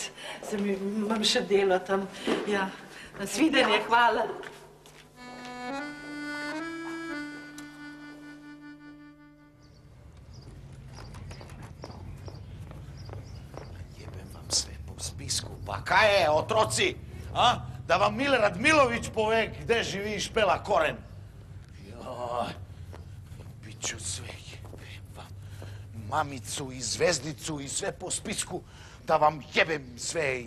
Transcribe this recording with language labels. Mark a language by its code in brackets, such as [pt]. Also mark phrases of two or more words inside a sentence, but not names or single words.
[sl] Imam še delo tam. Ja, nasvidenje, hvala. [sr] Jebem vam sve po spisku. [sl] Pa kaj je, otroci? Da vam Milorad Milović pove gde živi Špela Koren. [sr] Joj, bit ću sve, jebem vam mamicu i zvezdicu i sve po spisku, da vam jebem sve i...